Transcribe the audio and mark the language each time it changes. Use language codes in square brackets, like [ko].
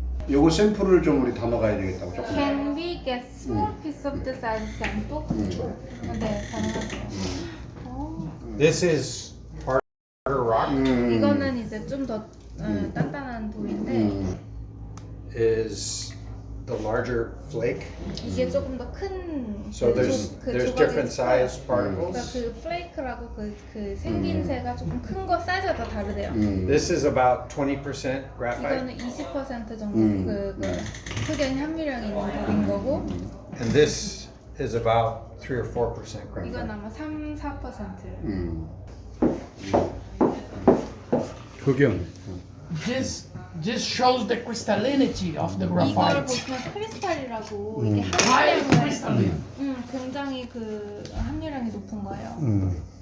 [ko] 요거 샘플을 좀 우리 담아가야 되겠다고 조금. [en] Can we get small piece of the size sample? [ko] 네, 가능하죠. [en] This is harder rock. [ko] 이거는 이제 좀 더 단단한 돌인데 [en] Is the larger flake. [ko] 이게 조금 더 큰. [en] So there's different size [ko] 그러니까 [en] particles. [ko] 그 플레이크라고 그 생김새가 조금 큰 거 사이즈가 다 다르대요. [en] This is about 20% graphite, [ko] 이거는 20% 정도 그 흑연 함유량이 있는 돌인 거고 [en] and this is about 3 or 4% graphite. [ko] 이건 아마 3-4%. 흑연. [en] This shows the crystallinity of the [ko] 이거를 [en] graphite. [ko] 보시면 크리스탈이라고 이게 [en] High [ko] 함유량이 [en] crystalline. [ko] 굉장히 그 함유량이 높은 거예요.